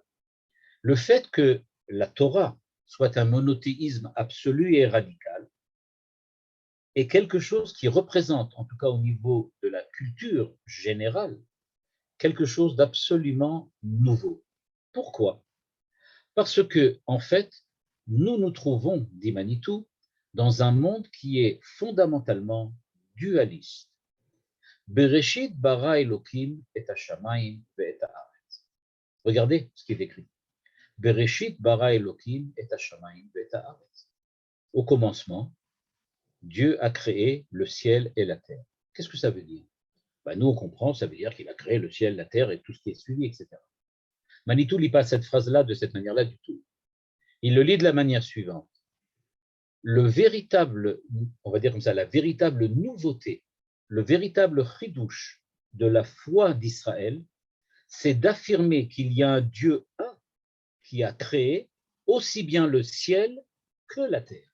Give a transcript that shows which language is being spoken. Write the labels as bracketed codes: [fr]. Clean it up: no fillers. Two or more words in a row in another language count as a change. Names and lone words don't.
[fr] Le fait que la Torah soit un monothéisme absolu et radical est quelque chose qui représente, en tout cas au niveau de la culture générale, quelque chose d'absolument nouveau. Pourquoi? Parce que, en fait, nous nous trouvons, dit Manitou, dans un monde qui est fondamentalement dualiste. [he] בראשית ברא אלוקים את השמים ואת הארץ. [fr] Regardez ce qui est écrit. [he] בראשית ברא אלוקים את השמים ואת הארץ. [fr] Au commencement, Dieu a créé le ciel et la terre. Qu'est-ce que ça veut dire? Nous, on comprend, ça veut dire qu'il a créé le ciel, la terre et tout ce qui est suivi, etc. Manitou ne lit pas cette phrase-là de cette manière-là du tout. Il le lit de la manière suivante. Le véritable, on va dire comme ça, la véritable nouveauté, le véritable chidouche de la foi d'Israël, c'est d'affirmer qu'il y a un Dieu un qui a créé aussi bien le ciel que la terre.